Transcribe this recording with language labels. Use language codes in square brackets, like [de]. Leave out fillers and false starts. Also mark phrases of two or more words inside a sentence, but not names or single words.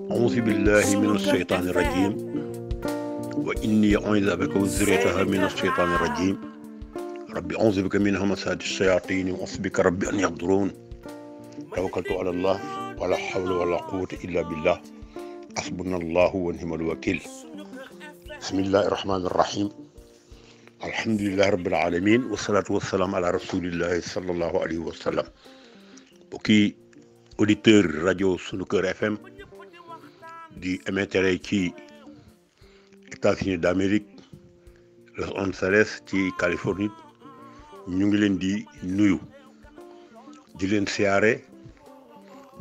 [ar] أعوذ بالله من الشيطان الرجيم وإني أعوذ بك وذريتها من الشيطان الرجيم ربي أعوذ بك من همسات الشياطين وأعوذ بك ربي أن يحضرون توكلت على الله ولا حول ولا قوة إلا بالله حسبنا الله ونعم الوكيل بسم الله الرحمن الرحيم الحمد لله رب العالمين والصلاة والسلام على رسول الله صلى الله عليه وسلم [wo] bokki auditeur rajo Sunu Kër FM di émettre ci États-Unis d'Amérique Los Angeles ci Californie ñu ngi leen di nuyu di leen siyaare di